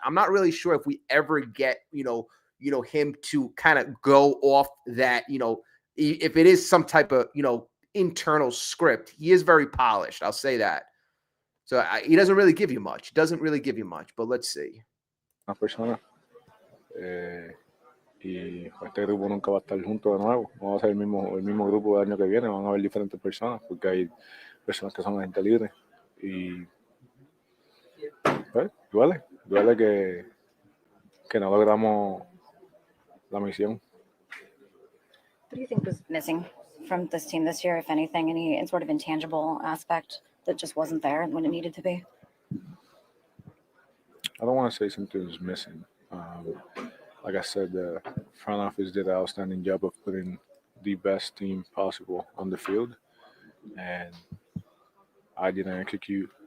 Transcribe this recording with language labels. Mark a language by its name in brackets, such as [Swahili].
[English] I'm not really sure if we ever get, him to kind of go off that, if it is some type of, internal script. He is very polished. I'll say that. So he doesn't really give you much. But let's see. [Spanish] Una persona. Y este grupo nunca va a estar junto de nuevo. Vamos a ser el mismo grupo del año que viene. Van a haber diferentes personas porque hay personas que son agentes libres. Y pues, duele que no logramos la misión. [English] What do you think was missing from this team this year, if anything, any sort of intangible aspect that just wasn't there when it needed to be? I don't want to say something was missing. Like I said, the front office did an outstanding job of putting the best team possible on the field, and I didn't execute.